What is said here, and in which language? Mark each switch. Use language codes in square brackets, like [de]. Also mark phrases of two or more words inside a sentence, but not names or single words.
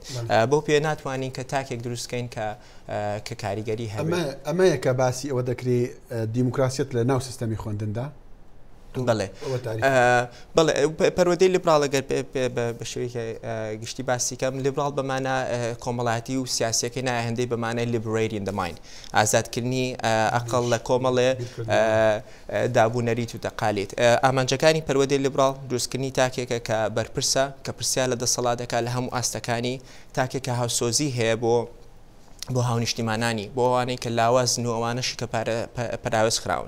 [ckb] بۆ پێ ناتوانین کە تاکێک دروستکەین کە کاریگەری هەبێت. ئەمەیە کە باسی ئەوە دەکرێت دیموکراسیەت لە ناو سیستەمی خوێندندا. بەڵێ پەروەردەی لیبراڵ ئەگەر بە شێوەیەکی گشتی باسی کەم لیبراڵ بەمانە کۆمەڵایەتی و سیاسەکەی نایە هەندەی بەمانای [en] liberating the mind [ckb] ئازادکردنی ئەقڵ لە کۆمەڵێ دابوونەریت و تەقالیت. ئامانجەکانی پەروەردەی لیبراڵ دروستکردنی تاکێکە کە بەرپرسە کە پرسیار لە دەسەڵاتەکە لە هەموو ئاستەکانی تاکێکە هاوسۆزی هەیە بۆ هاونیشتیمانانی بۆ ئەوانەی کە لاوازن و ئەوانەشی کە پەراوێز خراون.